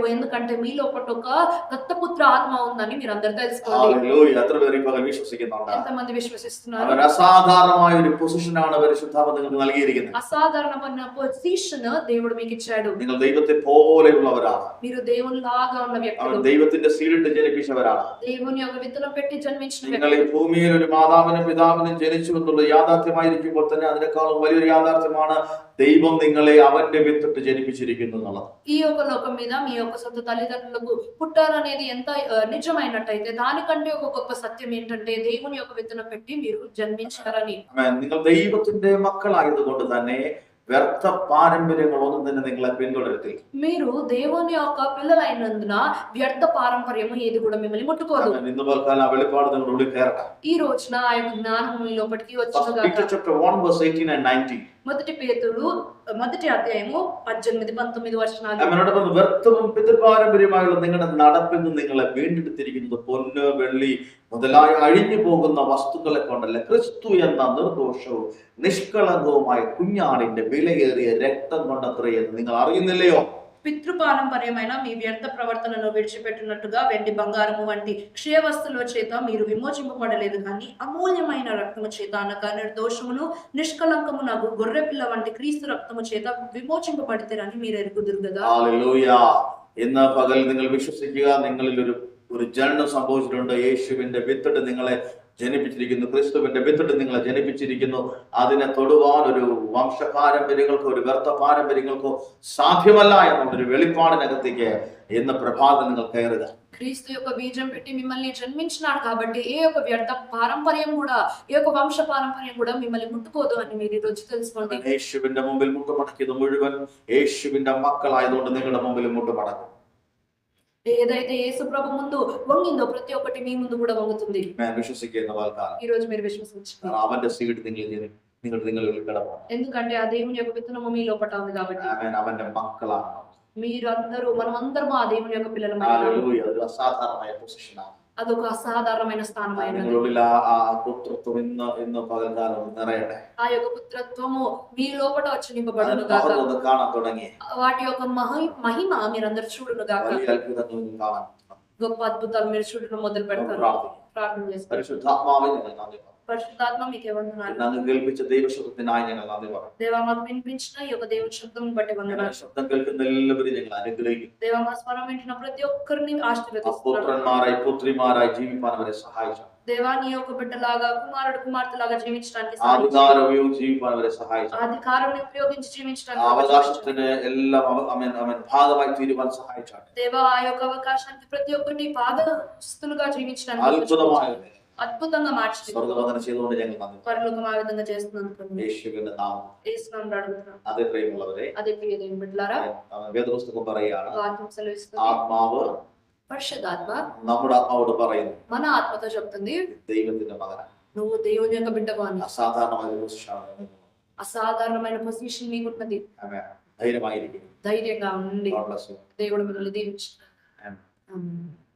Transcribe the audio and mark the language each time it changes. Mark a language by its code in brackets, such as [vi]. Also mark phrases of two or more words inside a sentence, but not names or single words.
[te] ఎందుకంటే మీ లోపల ఒక దత్తపుత్ర ఆత్మ ఉందని మీరు అందరూ తెలుసుకోవాలి. [ml] ഹല്ലേലൂയ. എത്ര പേർ ഈ പകൽ വിശ്വസിക്കുന്നുണ്ട്? [te] ఎంతమంది విశ్వసిస్తున్నారు? [ml] അവർ അസാധാരണമായ ഒരു പൊസിഷനാണ് പരിശുദ്ധാത്മ നിങ്ങൾക്ക് നൽകിയിരിക്കുന്നത്. [te] అసాధారణమైన పొజిషన్ దేవుడు మీకు ఇచ్చాడు. [ml] നിങ്ങൾ ദൈവത്തെ പോലെയുള്ളവരാണ്. [te] మీరు దేవుని లాగా ఉన్న వ్యక్తులు. [ml] ദൈവത്തിന്റെ സീഡിട്ട് ജനിപ്പിച്ചവരാണ്. [te] దేవుని యొక్క విత్తనం పెట్టి జన్మించిన [ml] നിങ്ങൾ ഈ ഭൂമിയിൽ ഒരു മാതാവിനും പിതാവിനും ജനിച്ചു എന്നുള്ള യാഥാർത്ഥ്യമായിരിക്കുമ്പോൾ തന്നെ അതിനേക്കാളും വലിയൊരു യാഥാർത്ഥ്യമാണ് ദൈവം നിങ്ങളെ അവന്റെ വിത്തിട്ട് ജനിപ്പിച്ചിരിക്കുന്നു എന്നുള്ളത്. [te] ఈ యొక్క లోకం మీద మీ యొక్క సొంత తల్లిదండ్రులకు పుట్టారనేది ఎంత నిజమైనట్టయితే దానికంటే ఒక గొప్ప సత్యం ఏంటంటే దేవుని యొక్క విత్తనం పెట్టి మీరు జన్మించారని. [ml] നിങ്ങൾ ദൈവത്തിന്റെ മക്കളായതുകൊണ്ട് തന്നെ വ്യർത്ഥ പാരമ്പര്യങ്ങളൊന്നും തന്നെ നിങ്ങളെ പിന്തുടരത്തില്ല. [te] మీరు దేవుని యొక్క పిల్లలైనందున వ్యర్థ పారంపర్యము ఏది కూడా మిమ్మల్ని ముట్టుకోదు. [ml] ഇന്ന് പൽക്കാലം ആ വെളിപ്പാട് നിങ്ങളുടെ ഉള്ളിൽ കയറട്ടെ. [te] ఈ రోజున ఆ యొక్క జ్ఞానం మీ లోపలికి [en] Peter [te] వచ్చుగాక. [en] chapter 1 verse 18 and 19. [te] మొదటి పేతురు మొదటి అధ్యాయము 18, 19 వచనాలు. [ml] അവനോട് പറഞ്ഞു, വ്യർത്ഥവും പിതൃപാരമ്പര്യമായുള്ള നിങ്ങളുടെ നടപ്പിൽ നിന്ന് നിങ്ങളെ വീണ്ടെടുത്തിരിക്കുന്നത് പൊന്ന് വെള്ളി മുതലായ അഴിഞ്ഞു പോകുന്ന വസ്തുക്കളെ കൊണ്ടല്ല, ക്രിസ്തു എന്ന നിർദോഷവും നിഷ്കളങ്കവുമായ കുഞ്ഞാടിന്റെ വിലയേറിയ രക്തം കൊണ്ടത്രേ എന്ന് നിങ്ങൾ അറിയുന്നില്ലയോ? [te] పితృపారంపర్యమైన మీ వ్యర్థ ప్రవర్తనను విడిచిపెట్టినట్టుగా వెండి బంగారము వంటి క్షయవస్తుల చేత మీరు విమోచింపబడలేదు కానీ అమూల్యమైన రక్తము చేత అనగా నిర్దోషమును నిష్కలంకమునగు గొర్రె పిల్ల వంటి క్రీస్తు రక్తము చేత విమోచింపబడితేరని మీరు ఎరుగుదురు కదా. [ml] ഹല്ലേലൂയ. ഇന്ന് പകൽ നിങ്ങൾ വിശ്വസിക്കുക, നിങ്ങളിൽ ഒരു ഒരു ജനനം സംഭവിച്ചിട്ടുണ്ട്. യേശുവിന്റെ വിത്തിട്ട് നിങ്ങളെ ജനിപ്പിച്ചിരിക്കുന്നു, ക്രിസ്തുവിന്റെ വിത്തിട്ട് നിങ്ങളെ ജനിപ്പിച്ചിരിക്കുന്നു. അതിനെ തൊടുവാൻ ഒരു വംശ പാരമ്പര്യങ്ങൾക്കോ ഒരു വ്യർത്ഥ പാരമ്പര്യങ്ങൾക്കോ സാധ്യമല്ല എന്നുള്ളൊരു വെളിപ്പാടിനകത്തേക്ക് ഇന്ന് പ്രഭാതം നിങ്ങൾ കയറുക. [te] క్రీస్తు యొక్క బీజం పెట్టి మిమ్మల్ని జన్మించినాడు కాబట్టి ఏ యొక్క వ్యర్థ పారంపర్యం కూడా, ఏ యొక్క వంశ పారంపర్యం కూడా మిమ్మల్ని ముట్టుకోదు అని మీరు ఈ రోజు తెలుసుకోండి. [ml] യേശുവിന്റെ മുമ്പിൽ മുട്ടുമടക്കിയത് മുഴുവൻ യേശുവിന്റെ മക്കളായതുകൊണ്ട് നിങ്ങളുടെ മുമ്പിൽ മുട്ടുമടക്കും. [te] ఏదైతే యేసు ప్రభు ముందు వంగిందో ప్రతి ఒక్కటి మీ ముందు కూడా వంగుతుంది. [ml] ഞാൻ വിശ്വസിക്കുന്ന വാൽക്കാലം [te] ఈ రోజు మీరు విశ్వసించండి. [ml] അവന്റെ സീഡ് നിങ്ങളിൽ കിടക്കണം. [te] ఎందుకంటే ఆ దేవుని యొక్క విత్తనము మీ లోపట ఉంది కాబట్టి. [ml] അവന്റെ മക്കളാണ്. [te] మీరందరూ మనమందరం ఆ దేవుని యొక్క పిల్లలమై [ml] ഹല്ലേലൂയ. അതൊരു അസാധാരണമായ പൊസിഷനാണ്. [te] అదొక అసాధారణమైన స్థానమైనది. [ml] നിങ്ങളുള്ളിൽ ആ പുത്രത്വം ഇന്ന് പകൽക്കാലം നിറയട്ടെ. [te] ఆ యొక్క పుత్రత్వము మీ లోపట వచ్చి నింపబడును గాక. [ml] അത് കാണാൻ തുടങ്ങി. [te] వాటి యొక్క మహిమ మీరందరూ చూడును గాక. [ml] വലിയ അത്ഭുതങ്ങൾ കാണാൻ, [te] గొప్ప అద్భుతాలు మీరు చూడడం మొదలు పెడతారు. ప్రార్థన చేస్తారు. [ml] പരിശുദ്ധാത്മാവേ ഞങ്ങൾ നന്ദി പറയുന്നു. [te] పరిశుద్ధాత్మ మీకే వందనాలు. [ml] ഞങ്ങൾ കേൾപ്പിച്ച ദൈവശബ്ദത്തിനായി ഞങ്ങൾ നന്ദി പറയുന്നു. [te] దేవా మాకు వినిపించిన ఈ యొక్క దేవుని శబ్దం బట్టి వందనాలు. [ml] ശബ്ദം കേൾക്കുന്ന എല്ലാവരും ഞങ്ങൾ അനുഗ്രഹിക്കുന്നു. [te] దేవా మా స్వరం వింటున్న ప్రతి ఒక్కరిని ఆశీర్వదిస్తున్నాను. [ml] പുത്രന്മാരായി പുത്രിമാരായി ജീവിപ്പാൻ അവരെ സഹായിച്ചു. [te] దేవా నీ యొక్క బిడ్డలాగా కుమారుడు కుమార్తెలాగా జీవించడానికి [ml] അധികാരം ഉപയോഗിച്ച് ജീവിപ്പാൻ അവരെ സഹായിച്ചു. [te] అధికారం ఉపయోగించి జీవించడానికి [ml] അവകാശത്തിന് എല്ലാം ഭാഗമായി തീരുവാൻ സഹായിച്ചാണ്. [te] దేవా ఆ యొక్క అవకాశానికి ప్రతి ఒక్కరిని భాగస్తులుగా జీవించడానికి [ml] അത്ഭുതമായ [te] అద్భుతంగా మార్చింది. [ml] സ്വർഗ്ഗവന്ദനം ചെയ്തുകൊണ്ട് ഞങ്ങൾ നന്ദി. [te] పరలోకం ఆ విధంగా చేస్తున్నందుకు [ml] യേശുവിന്റെ നാമം [te] యేసు నామములో అడుగుతున్నాను. [ml] അതേ പ്രിയമുള്ളവരെ, [te] అదే ప్రియ దేవుని బిడ్డలారా, [ml] വേദപുസ്തകം പറയുകയാണ്, [te] వాక్యం సెలవిస్తుంది, [ml] ആത്മാവ് [te] పరిశుద్ధాత్మ [ml] നമ്മുടെ ആത്മാവോട് പറയുന്നു, [te] మన ఆత్మతో చెప్తుంది, [ml] ദൈവത്തിന്റെ മകനാണ്. [te] నువ్వు దేవుని యొక్క బిడ్డవు అని. [ml] അസാധാരണമായ ഒരു പൊസിഷനാണ്. [te] అసాధారణమైన పొజిషన్ మీకున్నది. [ml] ധൈര്യമായിരിക്കും. [te] ధైర్యంగా ఉండి [en] God bless you. [te] దేవుడు మిమ్మల్ని దీవించును. [en] Amen. [te] ఆమేన్.